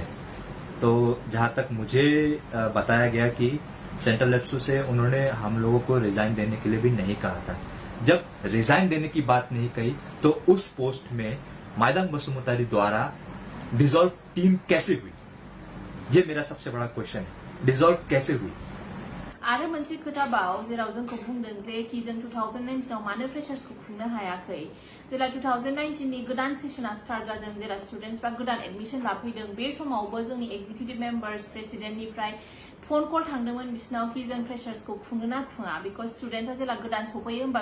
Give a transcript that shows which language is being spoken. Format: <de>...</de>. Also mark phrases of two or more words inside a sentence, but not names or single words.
<hi>तो जहाँ तक मुझे बताया गया कि सेंट्रल एब्सू से उन्होंने हम लोगों को रिजाइन देने के लिए भी नहीं कहा था। जब रिजाइन देने की बात नहीं कही तो उस पोस्ट में माइदांग बसुमतारी द्वारा</hi> <en>dissolve team</en> <hi>कैसे हुई, ये मेरा सबसे बड़ा क्वेश्चन है। डिसॉल्व कैसे हुई?</hi> <brx>आरो मोनसे खोथाबाव जेराव जोंखौ बुंदों जे कि जों 2019 आव मानो फ्रेशार्सखौ खुंनो हायाखै जेला 2019 नि गोदान सेसना स्टार्ट जादों जेला स्टुडेन्टसफ्रा गोदान एडमिशन लाफैदों बे समावबो जोंनि</brx> <en>executive members</en> <brx>प्रेसिडेन्टनिफ्राय</brx> <en>phone call</en> <brx>थांदोंमोन बिसिनाव कि जों फ्रेशार्सखौ खुंनो ना खुङा बिकज स्टुडेन्टसा जेला गोदान सफैयो होमबा</brx>